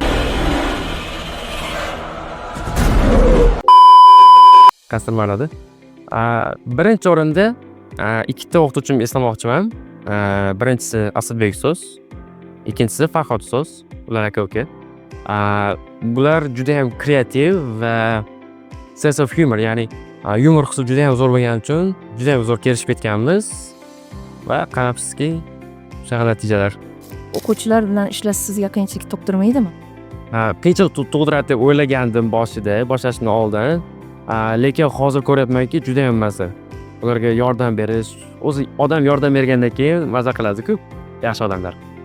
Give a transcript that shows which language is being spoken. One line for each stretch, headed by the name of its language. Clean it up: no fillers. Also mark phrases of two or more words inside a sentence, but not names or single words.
Uzbek: Qasr ma'noda. Birinchi o'rinda ikkita o'qituvchimni eslamoqchiman. Birinchisi Asadbek ustoz, ikkinchisi Farhod ustoz. Ular aka-uka. Bular juda ham kreativ va
English: sense of humor,
Uzbek: ya'ni yumor hissi juda ham zo'r bo'lgani uchun juda ham zo'r kelishib ketganmiz va qarabsizki, shunaqa natijalar. O'quvchilar bilan ishlash sizga qiyinchilik tug'dirmaydimi? Qiyinchilik tug'diradi deb o'ylagandim boshida, boshlashdan oldin. Lekin hozir ko'ryapmanki, juda ham maza. Ularga yordam berish, o'zi odam yordam bergandan keyin maza qiladi-ku, yaxshi odamlar.